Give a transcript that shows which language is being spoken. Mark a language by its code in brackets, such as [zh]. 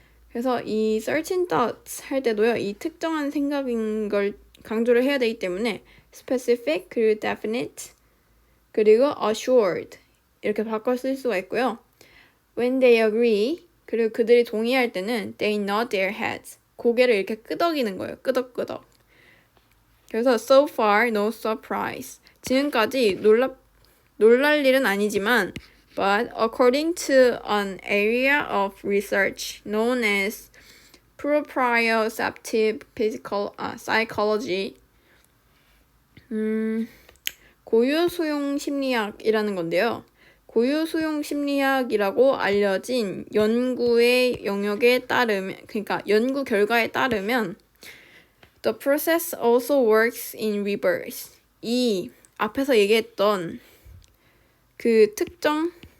[ko] 그래서 이 certain thoughts 할 때도요, 이 특정한 생각인 걸 강조를 해야 되기 때문에 specific 그리고 definite 그리고 assured 이렇게 바꿔 쓸 수가 있고요. [en] When they agree, [ko] 그리고 그들이 동의할 때는 [en] they nod their heads, [ko] 고개를 이렇게 끄덕이는 거예요. 끄덕끄덕. 그래서 [en] so far no surprise, [ko] 지금까지 놀랄 일은 아니지만 [en] but according to an area of research known as proprioceptive psychology, [ko] 고유수용 심리학이라는 건데요. 고유수용 심리학이라고 알려진 연구의 영역에 따르면, 그러니까 연구 결과에 따르면 [en] the process also works in reverse. [ko] 이 앞에서 얘기했던 그 특정